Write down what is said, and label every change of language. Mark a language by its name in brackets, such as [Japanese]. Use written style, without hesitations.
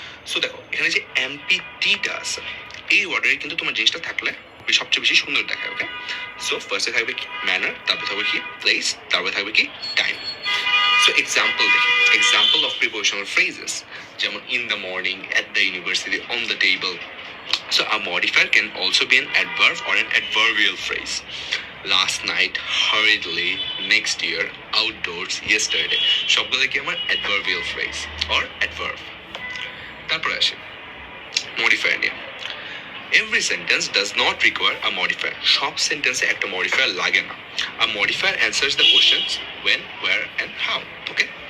[Bangla] So দেখো এখানে যে এমপিটিটা আছে এই অর্ডারে কিন্তু তোমার জিনিসটা থাকলে সবচেয়ে বেশি সুন্দর দেখায়, ওকে? সো ফার্স্টে থাকবে কি ম্যানার, তারপরে থাকবে কি প্লেস, তারপরে থাকবে কি টাইম। [English] So example দেখি, example of prepositional phrases, যেমন in the morning, at the university, on the table. So a modifier can also be an adverb or an adverbial phrase. Last night, hurriedly, next year, outdoors, yesterday. [Bangla] সবগুলো কি আমার adverbial phrase or adverb. তারপর আসে modifier নিয়ে। [English] Every sentence does not require a modifier. [Bangla] সব সেন্টেন্সে একটা modifier লাগে না। [English] A modifier answers the questions when, where and how. Okay?